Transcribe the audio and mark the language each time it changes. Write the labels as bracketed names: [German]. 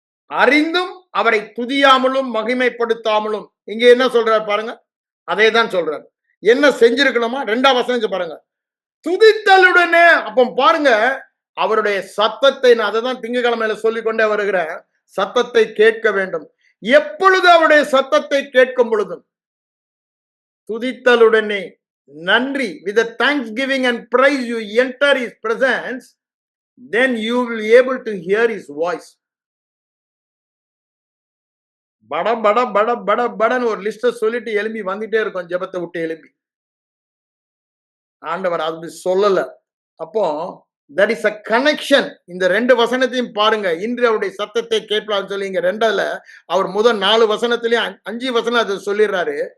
[Tamil] அறிந்தும் அவரை துதியாமலும் மகிமைப்படுத்தாமலும். இங்க என்ன சொல்றாரு பாருங்க, அதே தான் சொல்றாரு. என்ன செஞ்சிருக்கணுமா? 2ஆம் வசனம் பாருங்க, துதித்தலுடனே. அப்ப பாருங்க, அவருடைய சத்தத்தை, நான் அதை தான் திங்கட்கிழமையில சொல்லிக் கொண்டே வருகிறேன், சத்தத்தை கேட்க வேண்டும். எப்பொழுது அவருடைய சத்தத்தை கேட்கும் பொழுதும் துதித்தலுடனே நன்றி, [English] with a thanksgiving and praise you enter his presence, then you will be able to hear his voice. [Tamil] பட பட பட பட படன்னு ஒரு லிஸ்ட சொல்லிட்டு எழும்பி வந்துட்டே இருக்கும், ஜெபத்தை விட்டு எழும்பி. ஆண்டவர் அது சொல்லல. அப்போ [English] That is a connection. [Tamil] இந்த 2 வசனத்தையும் பாருங்க. இன்று அவருடைய சத்தத்தை கேட்கலாம் சொல்லி இங்க 2ல அவர் முதல் 4 வசனத்திலயும் 5 வசனம் அதை சொல்லிடுறாரு.